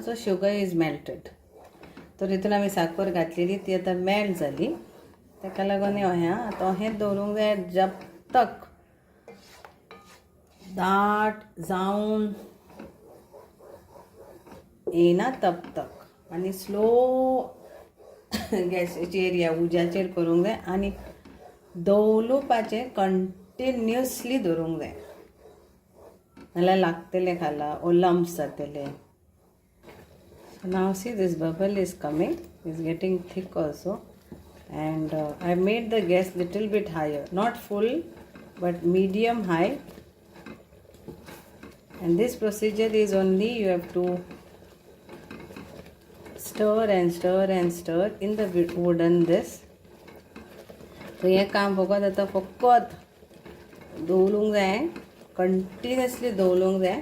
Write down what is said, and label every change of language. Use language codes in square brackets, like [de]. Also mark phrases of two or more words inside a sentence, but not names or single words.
[en] So sugar is melted. [kok] तर हितून आमी साखर घातलेली, ती आतां मेल्ट जाली. ताका लागून आतां हें दवरूंक जाय [hi] जब तक [kok] दाट जावन येना [hi] तब तक, [kok] आनी स्लो गॅसीचेर या उज्याचेर करूंक जाय, आनी दवलुपाचें कंटिन्युअसली दवरूंक जाय, नाल्यार लागतलें खाला [en] or lumps [kok] जातले. [en] Now see, this bubble is coming, is getting thick also, and I made the gas little bit higher, not full but medium high. And this procedure is only, you have to stir and stir and stir in the wooden this. [kok] So हे काम फकत आतां फकत दवरूंक जाय, कंटिन्युअसली दवरूंक जाय.